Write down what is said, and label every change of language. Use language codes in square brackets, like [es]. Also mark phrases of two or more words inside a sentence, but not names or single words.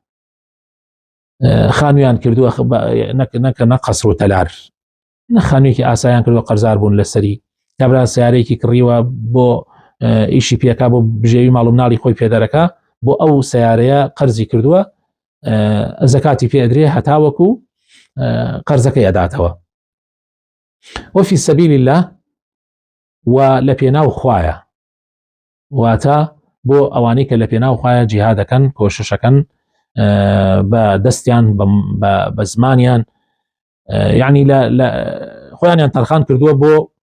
[ckb] خانویان کردووە نەکە نەقەسر و تەلار خانوویەکی ئاسایان کردووە قەرزار بوون لەسەری کابرا سیارەیەکی کڕیوە بۆ ئیشی پێکا بۆ بژێوی ماڵ و مناڵی خۆی پێدەرەکە بۆ ئەو سیارەیە قەرزی کردووە زەکاتی پێدرێ هەتاوەکو قەرزەکەی ئەداتەوە [ar] وفي سبيل الله [ckb] و لە پێناو خوایە واتە بۆ ئەوانەی کە لە پێناو خوایە جیهادەکەن کۆششەکەن بە دەستیان بە زمانیان یعنی لە خۆیانیان تەرخان کردووە بۆ